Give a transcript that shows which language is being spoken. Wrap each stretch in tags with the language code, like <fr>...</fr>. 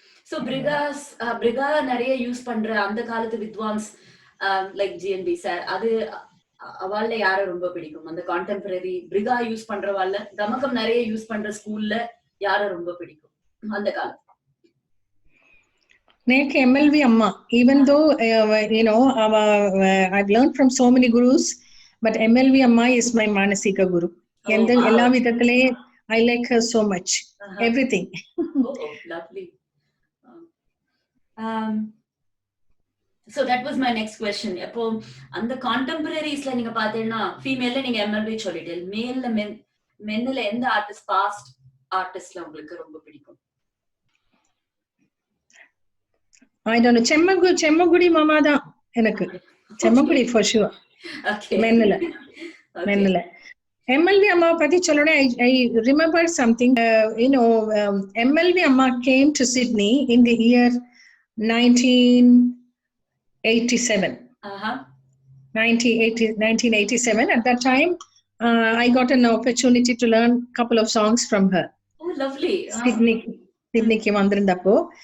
<ta>So briga நிறைய use பண்ற அந்த காலத்து வித்வான்ஸ் லைக் ஜிஎன்பி சார், அது அவள யார ரொம்ப பிடிக்கும்? அந்த கான்டெம்பரரி briga யூஸ் பண்றவாள்ல கமகம் நிறைய யூஸ் பண்ற ஸ்கூல்ல யார ரொம்ப பிடிக்கும் அந்த காலத்துல? எனக்கு MLV அம்மா.</ta> <en>even though you know I've learned from so many gurus, but MLV அம்மா is my manasika guru.</en> <ta>எல்லா விதத்திலே</ta> <en>I like her so much. Everything. Oh, lovely. So that was my next question. அப்போ அந்த கான்டெம்பரரிஸ்ல நீங்க பாத்தீங்கன்னா ஃபீமேல்ல நீங்க MLV சொல்லிட்டீங்க, மேல்ல மென்னுல எந்த ஆர்டிஸ்ட், பாஸ்ட் ஆர்டிஸ்ட்ல உங்களுக்கு ரொம்ப பிடிக்கும்? I don't know.</en> <ta>செம்மகுடி மாமா தான் எனக்கு.</ta> <en>Semmangudi for sure. Okay.</en> <ta>மென்னுல MLV Amma pati cholone,</ta> <en>I remember something. You know, MLV Amma came to Sydney in the year 1987. 1987. At that time, I got an opportunity to learn a couple of songs from her. Oh, lovely.</en> <ta>Sydneyக்கு வந்திருந்தப்போ.</ta>